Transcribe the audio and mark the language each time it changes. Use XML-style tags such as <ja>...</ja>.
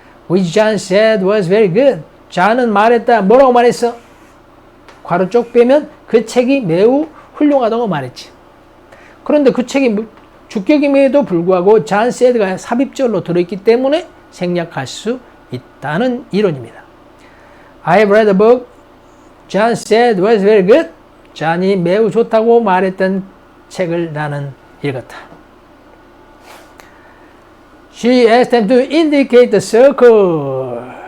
<en>Which John said was very good.</en> <ko>존은 말했다. 뭐라고 말했어? 괄호 쪽 빼면 그 책이 매우 훌륭하다고 말했지. 그런데 그 책이 주격임에도 불구하고 John said가 삽입절로 들어있기 때문에 생략할 수 있다는 이론입니다.</ko> <en>I have read a book. John said was very good.</en> <ko>존이 매우 좋다고 말했던 책을 나는 읽었다.</ko> <en>She asked them to indicate the circle.</en>